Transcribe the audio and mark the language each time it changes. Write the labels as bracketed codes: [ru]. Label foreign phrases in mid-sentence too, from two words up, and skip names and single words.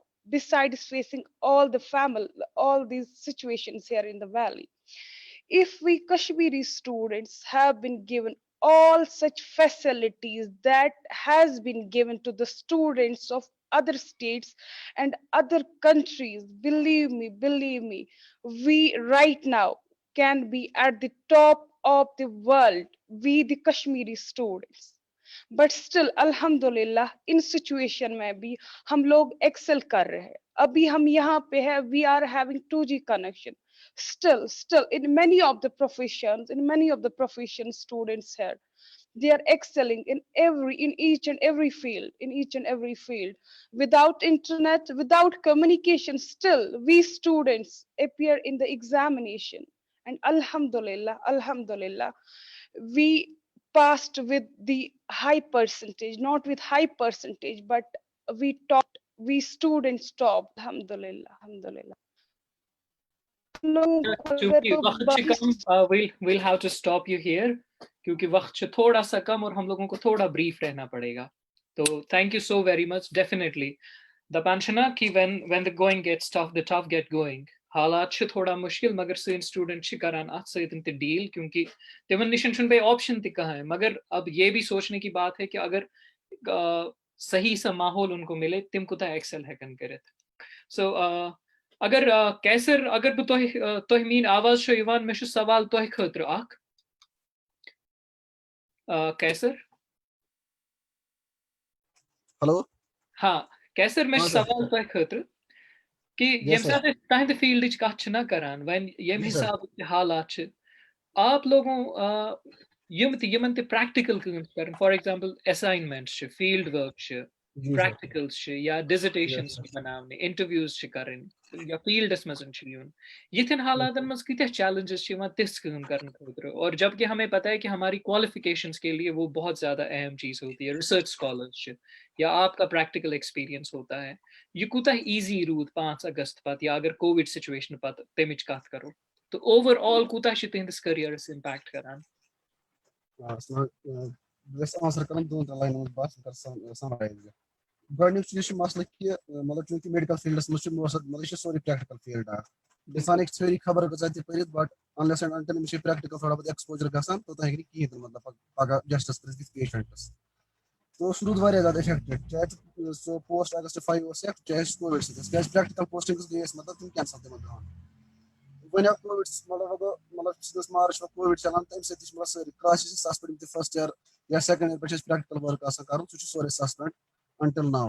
[en] Besides facing all these situations here in the valley, if we Kashmiri students have been given all such facilities that has been given to the students of other states and other countries, believe me, we right now can be at the top of the world, we the Kashmiri students. But still [ur] alhamdulillah [en] in situation [ur] میں بھی ہم لوگ excel کر رہے ہیں. ابھی ہم یہاں پہ ہے, [en] we are having 2G connection. Still in many of the professions students here, they are excelling in each and every field. Without internet, without communication, still we students appear in the examination, and alhamdulillah we passed with the high percentage, not with high percentage, but we students topped, alhamdulillah. [ur] چونکہ وقت سے کم [en] we'll have to stop you here [ur] کیونکہ وقت سے تھوڑا سا کم اور ہم لوگوں کو تھوڑا بریف رہنا پڑے گا. [en] تو thank you so very much. Definitely [ks] دپان کہ [en] when the going gets tough, the tough get going. [ks] حالات چھِ تھوڑا مشکل مگر سٲنۍ سٹوڈنٹ چھِ کران اتھ سۭتۍ تہِ ڈیل کیونکہ تمن نشن چھُنہٕ بیٚیہِ آپشن تہِ کٕہٕنۍ. [ur] مگر اب یہ بھی سوچنے کی بات ہے کہ اگر صحیح سا ماحول ان کو ملے [ks] تم کوتاہ ایکسل ہیکن کٔرِتھ. سو اگر کیسر اگر بہ تۄہہِ میٲنۍ آواز چھو یِوان مےٚ چھُ سوال تۄہہِ خٲطرٕ اکھ. کیسر ہلو ہاں کیسر مےٚ چھُ سوال تۄہہِ خٲطرٕ کہ ییٚمہِ ساتہٕ أسۍ تہنٛدِ فیٖلڈٕچ کتھ چھِ نہ کران وۄنۍ ییٚمہِ حسابہٕ تہِ حالات چھِ [ur] آپ لوگوں [ks] یِمن تہِ پریکٹِکل کٲم چھِ کران [en] for example [ks] اساینمنٹس چھِ فیٖلڈ ؤرک چھِ پریکٹِکلز چھِ یا ڈِزٹیشنز چھِ بناونہِ انٹرویوز چھِ کرٕنۍ یا فیٖلڈس منٛز چھُ یُن یِتھٮ۪ن حالاتن منٛز کۭتیاہ چیلنجز چھِ یِوان تِژھ کٲم کرنہٕ خٲطرٕ [ur] اور جبکہ ہمیں پتہ ہے کہ ہماری کوالیفکیشنز کے لیے وہ بہت زیادہ اہم چیز ہوتی ہے. [en] research scholars [ur] چھِ یا آپ کا [en] practical experience [ur] ہوتا ہے. [ks] یہ کوتاہ ایزی روٗد 5 اگست پتہٕ یا اگر [en] covid situation [ks] پتہٕ تمِچ کتھ کرو تو [en] over all [ks] کوتاہ چھِ تہنٛدِس کٔریرس امپیکٹ کران؟ آنسر کران 2-3 لائنن منٛز بات سمرائز. گۄڈنیُک چیٖز چھُ مسلہٕ کہِ مطلب چوٗنٛکہِ میڈِکل فیٖلڈس منٛز چھُ مطلب یہِ چھُ سورُے [en] practical field [ks] اکھ. اِنسان ہیٚکہِ ژھٲری خبر کۭژاہ تہِ پٔرِتھ [en] but unless and until [ks] أمِس چھِ پریکٹِکل [ur] تھوڑا بہت [ks] ایکسپوجر گژھان توٚتام ہیٚکہِ نہٕ کِہیٖنۍ تہِ مطلب پگاہ جسٹس کٔرِتھ [en] with patients. [ks] تو سُہ روٗد واریاہ زیادٕ اِفیکٹِڈ چاہے سُہ [en] post August [ks] 5 اوس یا چاہے سُہ کووِڈ سۭتۍ اوس کیازِ [en] practical postings [ks] گٔے اَسہِ مطلب تِم کینسل تِمن دۄہن. وۄنۍ آو کووِڈ مطلب [en] since March [ks] کووِڈ چلان تَمہِ سۭتۍ تہِ چھِ مطلب سٲری کلاسز چھِ سسپینڈ تہِ [en] first year [ks] یا [en] second year [ks] پٮ۪ٹھ چھِ اَسہِ پریکٹِکل ؤرک آسان کرُن سُہ چھُ سورُے سسپینڈ [en] until now.